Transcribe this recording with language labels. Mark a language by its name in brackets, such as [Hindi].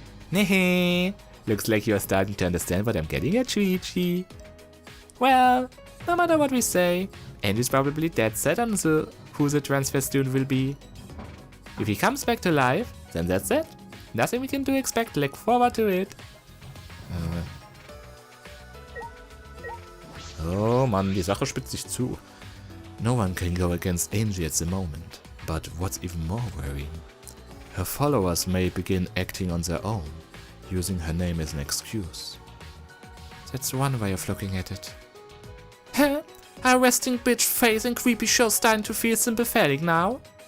[English] Nehe, looks like you're starting to understand what I'm getting at, Shuichi. Well, no matter what we say, Andy's probably dead set on who the transfer student will be. If he comes back to life, then that's it. Nothing we can do except look forward to it. [German] Oh Mann, die Sache spitzt sich zu. [English] No one can go against Angie at the moment, but what's even more worrying, her followers may begin acting on their own, using her name as an excuse. That's one way of looking at it. Huh? Our resting bitch face and creepy show starting to feel sympathetic now?